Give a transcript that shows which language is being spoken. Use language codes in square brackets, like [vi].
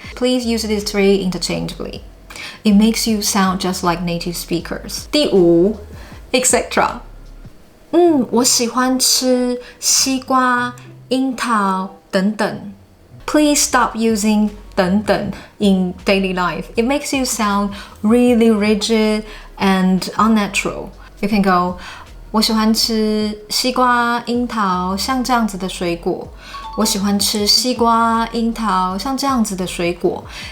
[en] Please use these three interchangeably. It makes you sound just like native speakers. [zh] 第5 [en] etc. [zh] 我喜欢吃西瓜、樱桃等等。 [en] Please stop using 等等 in daily life. It makes you sound really rigid and unnatural. You can go, [zh] 我喜欢吃西瓜、樱桃，像这样子的水果。我喜欢吃西瓜、樱桃，像这样子的水果。